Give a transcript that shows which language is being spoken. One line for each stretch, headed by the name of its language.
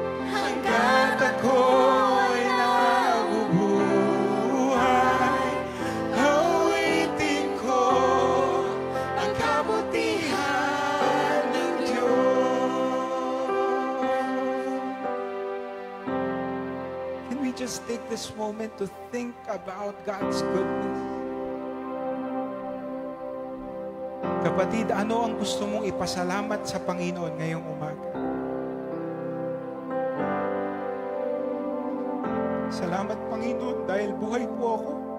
Filipino: Hanggat ako'y nabubuhay, awitin ko ang kabutihan ng Diyos.
English: Can we just take this moment to think about God's goodness?
Filipino: Kapatid, ano ang gusto mong ipasalamat sa Panginoon ngayong umaga? Salamat, Panginoon, dahil buhay po ako.